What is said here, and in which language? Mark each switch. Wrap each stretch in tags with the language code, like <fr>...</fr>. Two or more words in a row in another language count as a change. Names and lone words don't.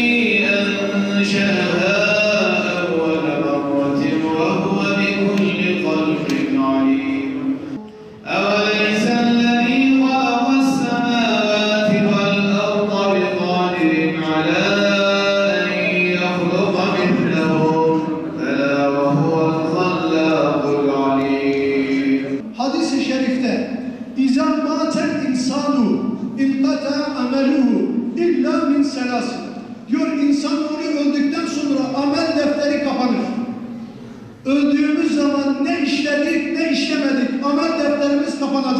<ar>أنشأها أول مرة وهو بكل خلق عليم أوليس الذي خلق السماوات والأرض بقادر على أن يخلق مثلهم بلى وهو الخلاق العليم.</ar> <tr>Hadis-i şerifte</tr> <ar>إذا مات الإنسان انقطع عمله إلا من ثلاث</ar> <tr>diyor, insanoğlu öldükten sonra amel defteri kapanır. Öldüğümüz zaman ne işledik ne işlemedik amel defterimiz kapanacak.</tr>